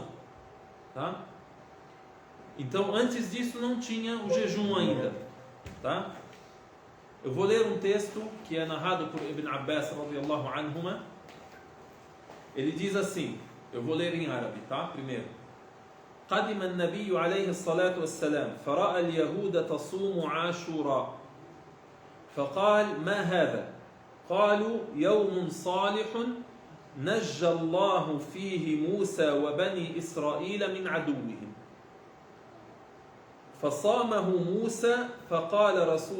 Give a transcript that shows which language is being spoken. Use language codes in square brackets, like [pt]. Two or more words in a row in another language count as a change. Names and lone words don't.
[pt] Tá? Então, antes disso, não tinha o jejum ainda. Tá? Eu vou ler um texto que é narrado por Ibn Abbas, [ar] رضي الله عنهما. [pt] Ele diz assim, eu vou ler em árabe, tá? Primeiro. [ar] قدم النبي عليه الصلاة والسلام فرأى اليهود تصوم عاشوراء فقال ما هذا؟ قالوا يوم صالح نجى الله فيه موسى وبني إسرائيل من عدوهم فصامه موسى فقال رسول